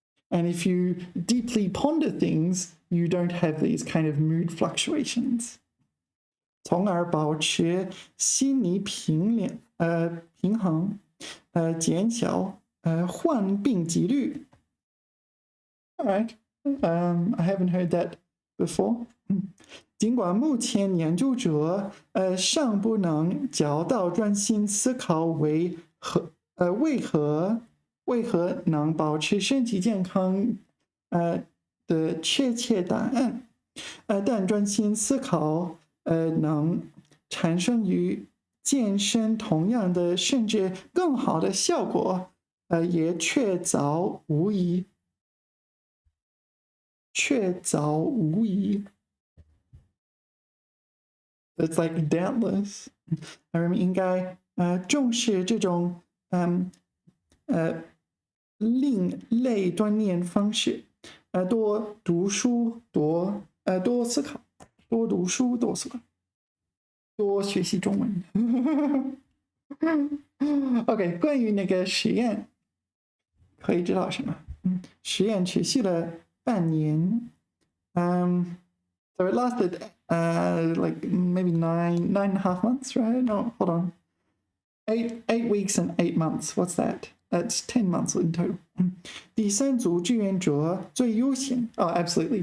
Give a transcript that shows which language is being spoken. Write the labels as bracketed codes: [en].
[en] And if you deeply ponder things, you don't have these kind of mood fluctuations. [zh] 从而保持心理平衡，减小患病几率。 [en] All right, I haven't heard that before. [zh] 尽管目前研究者尚不能找到专心思考为为何能保持身体健康的确切答案，但专心思考能产生与健身同样的甚至更好的效果，也确凿无疑。确凿无疑。 [en] It's like doubtless。 [zh] 人们应该重视这种另类锻炼方式，多读书，多思考，多读书，多思考，多学习中文。 OK， 关于那个实验，可以知道什么？实验持续了半年。 [en] So it lasted like maybe 9.5 months, right? No, hold on. 8 weeks and 8 months. What's that? That's 10 months in total. [zh] 第三组志愿者最优先. [en] Oh, absolutely.